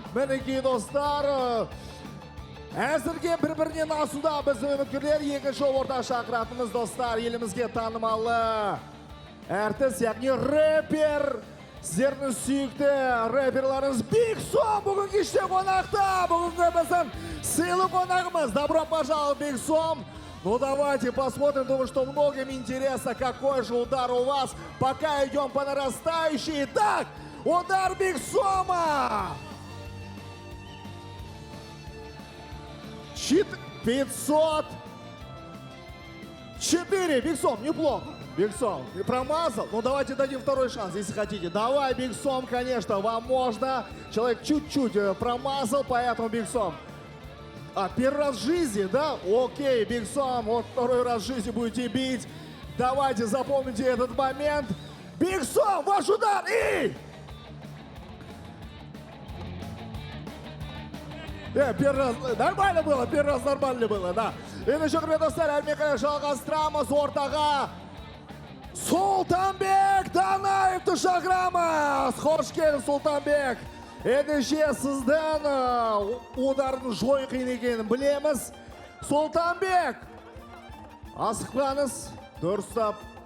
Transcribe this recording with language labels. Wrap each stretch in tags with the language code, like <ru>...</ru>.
<kk>Мінекей, достар, әзірге бір-бірінен асуда біздің үміткерлер. Екінші орта шақыратымыз, достар, елімізге танымалы әртіс, яғни рэпер. Сіздердің сүйікті рэперларыңыз Биг Сом бүгін кеште қонақта. Бүгінгі біздің сыйлы қонағымыз.</kk> <ru>Добро пожаловать, Биг Сом. Ну давайте посмотрим, думаю, что многим интересно, какой же удар у вас. Пока идем по нарастающей. Итак, удар Биг Сома. 504. Биг Сом, неплохо. Бигсом, промазал? Ну давайте дадим второй шанс, если хотите. Давай, Бигсом, конечно, вам можно. Человек чуть-чуть промазал, поэтому Бигсом. Первый раз в жизни, да? Окей, Бигсом, вот второй раз в жизни будете бить. Давайте запомните этот момент. Бигсом, ваш удар и... Первый раз нормально было, первый раз нормально было, да.</ru> <kk>Ендеше құрметті достар, әрмен жалғастырамыз ортаға. Сұлтанбек Данаевты шақырамыз. Қош келдіңіз, Сұлтанбек. Ендеше сіздің удардың жой қиын екенін білеміз. Сұлтанбек, асықпаңыз, дұрыстап.</kk>